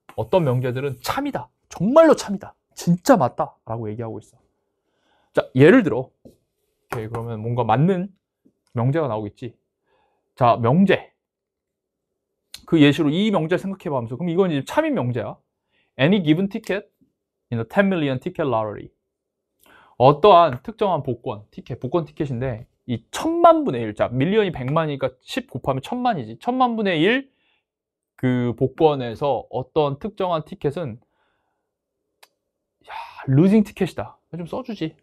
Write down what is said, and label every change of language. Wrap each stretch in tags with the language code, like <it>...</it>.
<ko>어떤 명제들은 참이다. 정말로 참이다. 진짜 맞다. 라고 얘기하고 있어. 자, 예를 들어. 오케이, 그러면 뭔가 맞는 명제가 나오겠지. 자, 명제. 그 예시로 이 명제를 생각해보면서 그럼 이건 이제 참인 명제야.</ko> <en>Any given ticket in a 10 million ticket lottery.</en> <ko>어떠한 특정한 복권 티켓인데 이 1000만분의 1, 자, 밀리언이 100만이니까 10 곱하면 1000만이지. 1000만분의 1 그 복권에서 어떤 특정한 티켓은 루징 티켓이다. 좀 써주지.</ko>